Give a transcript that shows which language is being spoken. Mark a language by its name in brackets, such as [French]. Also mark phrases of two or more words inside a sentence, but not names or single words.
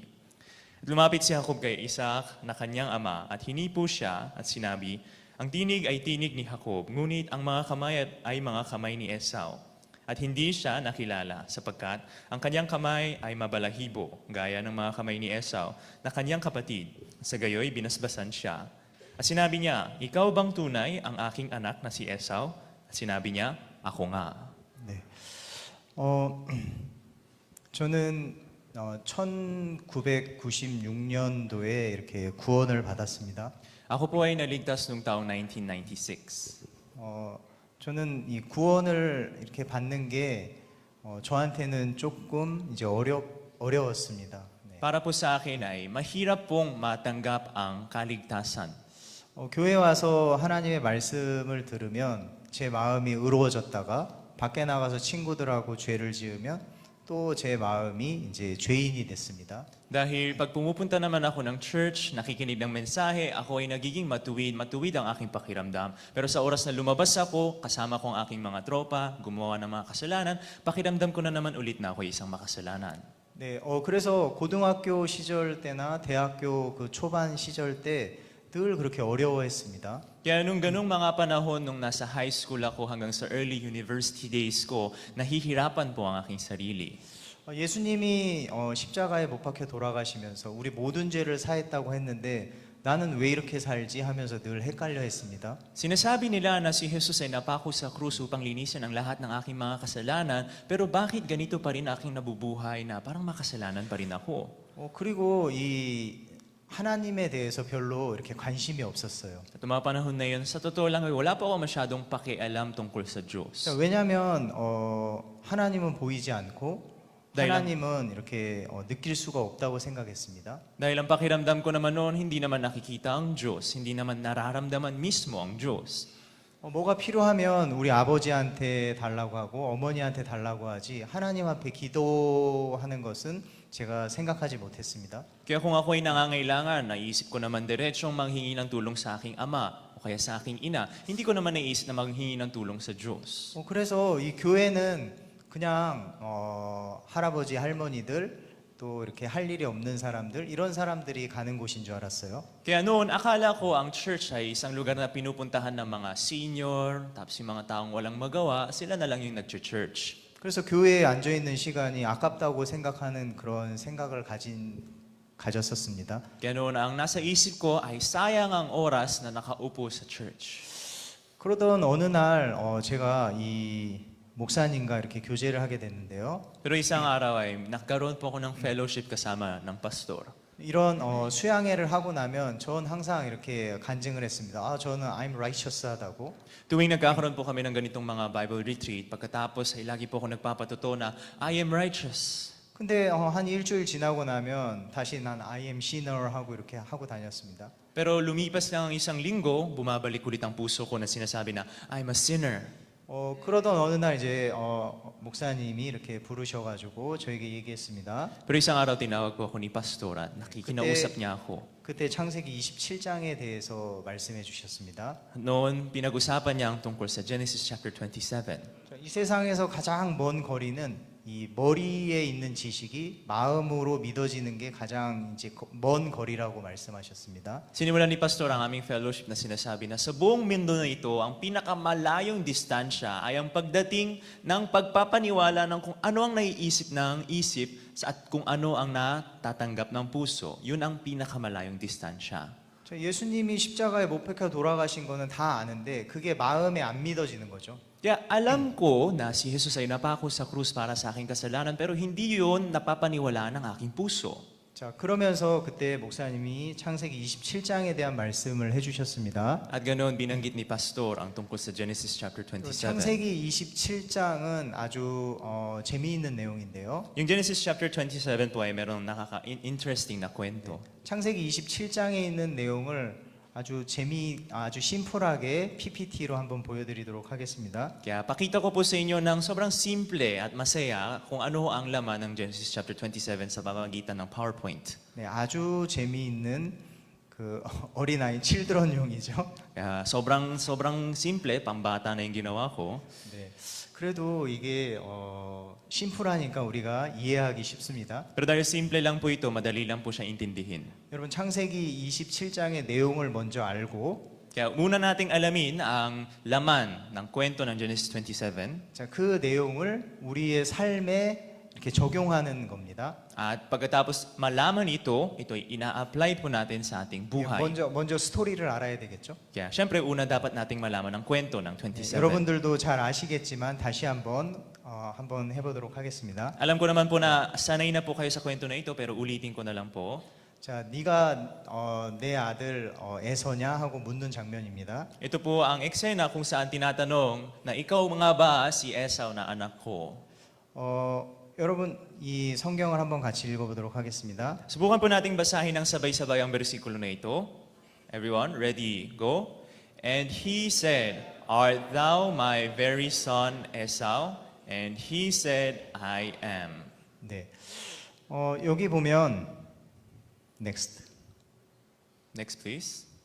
[Filipino] At lumapit si Jacob kay Isaac na kanyang ama at hinipo siya at sinabi, "Ang tinig ay tinig ni Jacob, ngunit ang mga kamay ay mga kamay ni Esau." At hindi siya nakilala sapagkat ang kanyang kamay ay mabalahibo gaya ng mga kamay ni Esau na kanyang kapatid. Sa gayoy binasbasan siya. At sinabi niya, "Ikaw bang tunay ang aking anak na si Esau?" At sinabi niya, "Ako nga." [Korean] 네. 저는 1996년도에 이렇게 구원을 받았습니다. [Filipino] Ako po ay naligtas noong taong 1996. [Korean] 저는 이 구원을 이렇게 받는 게 저한테는 조금 이제 어려웠습니다. 네. [Filipino] Para po sa akin ay mahirap pong matanggap ang kaligtasan. [Korean] 교회 와서 하나님의 말씀을 들으면 제 마음이 의로워졌다가 밖에 나가서 친구들하고 죄를 지으면 또 제 마음이 이제 죄인이 됐습니다. [Filipino] Dahil pag pumupunta naman ako ng church, nakikinig ng mensahe, ako ay nagiging matuwid ang aking pakiramdam. Pero sa oras na lumabas ako, kasama ko ang aking mga tropa, gumawa ng mga kasalanan, pakiramdam ko na naman ulit na ako ay isang makasalanan. [Korean] 네, 그래서 고등학교 시절 때나 대학교 그 초반 시절 때 늘 그렇게 어려워했습니다. [Filipino] Kaya nung ganung mga panahon, nung nasa [English] high school [Filipino] ako hanggang sa [English] early university days [Filipino] ko, nahihirapan po ang aking sarili. [Korean] 예수님이 십자가에 못 박혀 돌아가시면서 우리 모든 죄를 사했다고 했는데 나는 왜 이렇게 살지 하면서 늘 헷갈려 했습니다. [Filipino] Sinasabi nila na si Jesus ay napako sa krus upang linisin ang lahat ng aking mga kasalanan, pero bakit ganito pa rin aking nabubuhay na parang makasalanan pa rin ako? [Korean] 그리고 이 하나님에 대해서 별로 이렇게 관심이 없었어요. [Filipino] At mga panahon na yun, sa totoo lang, wala po ako masyadong pakialam tungkol sa Diyos. [Korean] 왜냐하면 하나님은 보이지 않고 [Filipino] Dahil ang- [Korean] 하나님은 이렇게 느낄 수가 없다고 생각했습니다. [Filipino] Dahil ang pakiramdam ko naman noon, hindi naman nakikita ang Diyos, hindi naman nararamdaman mismo ang Diyos. [Korean] 뭐가 필요하면 우리 아버지한테 달라고 하고 어머니한테 달라고 하지 하나님 앞에 기도하는 것은 제가 생각하지 못했습니다. [Filipino] Kaya kung ako'y nangangailangan, naisip ko naman diretsong manghingi ng tulong sa aking ama o kaya sa aking ina. Hindi ko naman naisip na manghingi ng tulong sa Diyos. [Korean] 그래서 이 교회는 그냥 할아버지 할머니들 또 이렇게 할 일이 없는 사람들 이런 사람들이 가는 곳인 줄 알았어요. [Filipino] Kaya noon, akala ko ang church ay isang lugar na pinupuntahan ng mga senior, tapos yung mga taong walang magawa, sila na lang yung nag-church. [Korean] 그래서 교회에 앉아 있는 시간이 아깝다고 생각하는 그런 생각을 가졌었습니다. [Filipino] Kaya noon, ang nasa isip ko ay sayang ang oras na nakaupo sa church. [Korean] 그러던 어느 날 제가 이 목사님과 이렇게 교제를 하게 됐는데요. [Filipino] Pero isang araw ay nagkaroon po ako ng fellowship kasama ng pastor. [Korean] 이런 수양회를 하고 나면 전 항상 이렇게 간증을 했습니다. 저는 [English] I'm righteous [Korean] 하다고. [Filipino] Tuwing nagkakaroon po kami ng ganitong mga [English] Bible retreat, [Filipino] pagkatapos ay lagi po ako nagpapatuto na [English] I am righteous. [Korean] 근데 한 일주일 지나고 나면 다시 난 [English] I am sinner [Korean] 하고 이렇게 하고 다녔습니다. [Filipino] Pero lumipas lang ang isang linggo, bumabalik ulit ang puso ko na sinasabi na [English] I'm a sinner. [Korean] 그러던 어느 날 이제 목사님이 이렇게 부르셔가지고 저에게 얘기했습니다. [Filipino] Pero isang araw tinawag po ako ni pastor at nakikinausap niya ako. [Korean] 그때 창세기 27장에 대해서 말씀해 주셨습니다. [Filipino] Noon, pinag-usapan niya ang tungkol sa Genesis chapter 27. [Korean] 이 세상에서 가장 먼 거리는 이 머리에 있는 지식이 마음으로 믿어지는 게 가장 이제 먼 거리라고 말씀하셨습니다. [Filipino] Sinimulan ni pastor ang aming fellowship na sinasabi na sa buong mundo na ito, ang pinakamalayong distansya ay ang pagdating ng pagpapaniwala ng kung ano ang naiisip ng isip at kung ano ang natatanggap ng puso. Yun ang pinakamalayong distansya. [Korean] 예수님이 십자가에 못 박혀 돌아가신 거는 다 아는데 그게 마음에 안 믿어지는 거죠. [Filipino] Kaya alam ko na si Jesus ay napako sa krus para sa aking kasalanan pero hindi yun napapaniwalaan ng aking puso. [Korean] 자, 그러면서 그때 목사님이 창세기 27장에 대한 말씀을 해주셨습니다. [Filipino] At ganoon binanggit ni pastor ang tungkol sa Genesis chapter 27. [Korean] 창세기 27장은 아주 재미있는 내용인데요. [Filipino] Yung Genesis chapter 27 po ay merong nakaka-interesting na kwento. [Korean] 창세기 27장에 있는 내용을 아주 심플하게 PPT로 한번 보여드리도록 하겠습니다. [Filipino] Kaya pakita ko po sa inyo ng sobrang simple at masaya kung ano ang laman ng Genesis chapter 27 sa pamamagitan ng PowerPoint. [Korean] 네, 아주 재미있는 그 어린아이 칠드런용이죠. [Filipino] Kaya sobrang simple, pambata na yung ginawa ko. [Korean] 네, 그래도 이게 심플하니까 우리가 이해하기 쉽습니다. [Filipino] Pero dahil simple lang po ito, madali lang po siya intindihin. [Korean] 여러분 창세기 27장의 내용을 먼저 알고 [Filipino] Kaya muna nating alamin ang laman ng kwento ng Genesis 27. [Korean] 자, 그 내용을 우리의 삶에 이렇게 적용하는 겁니다. [Filipino] At pagkatapos malaman ito ay ina-apply po natin sa ating buhay. [Korean] 먼저 스토리를 알아야 되겠죠. [Filipino] Kaya syempre una dapat nating malaman ang kwento ng 27. [Korean] 여러분들도 잘 아시겠지만 다시 한번 해보도록 하겠습니다. [Filipino] Alam ko naman po na sanay na po kayo sa kwento na ito pero ulitin ko na lang po. [Korean] 자, 네가 내 아들 에서냐 하고 묻는 장면입니다. [Filipino] Ito po ang eksena kung saan tinatanong na ikaw nga ba si Esau na anak ko? [Korean] 여러분 이 성경을 한번 같이 읽어보도록 하겠습니다. [Filipino] Subukan po nating basahin ng sabay-sabay ang bersikulo na ito. [English] Everyone, ready, go. And he said, Art thou my very son Esau? And he said, I am. [Korean] 네, 여기 보면 next. [English] Next, please.